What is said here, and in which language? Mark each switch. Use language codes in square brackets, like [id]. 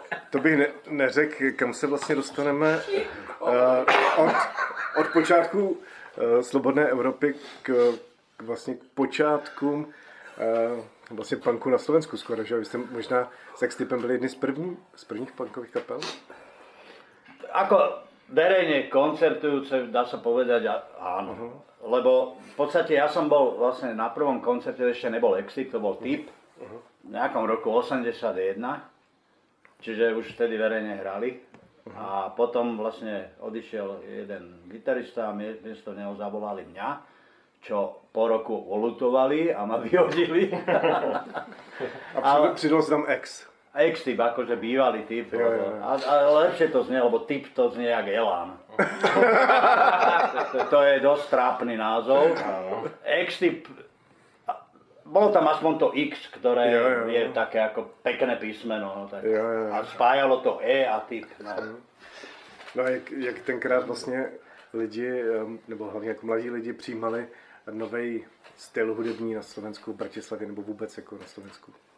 [cs] To bych neřekl, kam se vlastně dostaneme od počátku Slobodné Evropy k vlastně počátkům vlastně punku na Slovensku skoro, že? Vy jste možná s Extipem byli jedni z prvních punkových kapel? [sk] Ako verejne koncertujúce, dá sa povedať, áno. Lebo v podstate ja som bol vlastne na prvom koncerte, ešte nebol Exit, to bol Typ, v nejakom roku 81, čiže už vtedy verejne hrali. A potom vlastne odišiel jeden gitarista a miesto neho zavolali mňa, čo po roku olutovali a ma vyhodili. A přidal si tam X. X-typ, akože bývalý typ. A lepšie to znie, lebo typ to znie jak Elán. To je dosť trápny názov. X-typ, bolo tam aspoň to X, ktoré je také ako pekné písmeno. No, tak. A spájalo to E a typ. [cs] No a jak tenkrát vlastně lidi, nebo hlavně jako mladí lidi přijímali nový styl hudební na Slovensku, Bratislavě nebo vůbec jako na Slovensku?